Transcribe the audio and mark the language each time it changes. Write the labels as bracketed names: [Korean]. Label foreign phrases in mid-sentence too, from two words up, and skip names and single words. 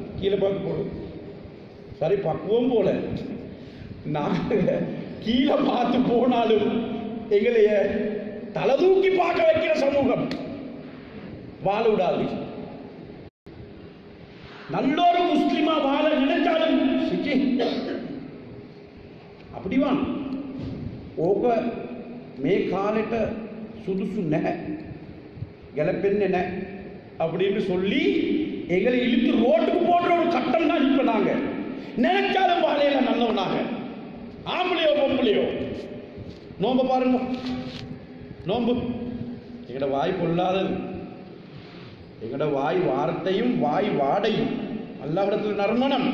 [Tamil] கீழே பார்க்க போறது சரி பக்குவம் போல நாங்க கீழே பார்த்து போனாலும் எங்களைய தலை தூக்கி பார்க்க வைக்கிற சமூகம் வாழ விடாது. நல்லொரு முஸ்லிமா வாழ நினைச்சாலும் அப்படிவான் [Sinhala] ඕක මේ කාලෙට සුදුසු නැහැ ගැලපෙන්නේ නැහැ [Tamil] அப்படின்னு சொல்லி எங்களை இழுத்து ரோட்டுக்கு போடுற ஒரு கட்டம் தான் இப்ப நாங்க நினைச்சாலும் வாழையில நல்லவனாக ஆம்பளையோ பொம்பளையோ. நோம்பு பாருங்க, நோம்பு எங்கட வாய் பொல்லாதது, எங்கட வாய் வார்த்தையும் வாய் வாடையும் அல்லாஹ்விடத்தில் நறுமணம்.